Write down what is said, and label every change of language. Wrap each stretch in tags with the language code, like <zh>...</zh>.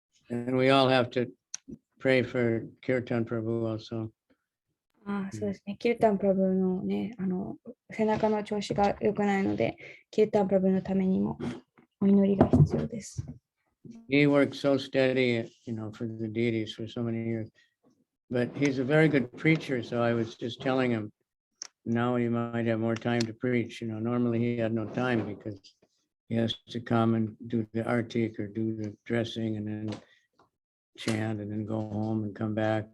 <en>And we all have to pray for Kirtan Prabhu also.</en> <ja>そうですね。キルタンプラブのね、背中の調子が良くないので、キルタンプラブのためにもお祈りが必要です。</ja> <en>He worked so steady, for the deities for so many years. But he's a very good preacher, so I was just telling him, now he might have more time to preach. Normally he had no time because he has to come and do the artik or do the dressing and then chant and then go home and come back.</en>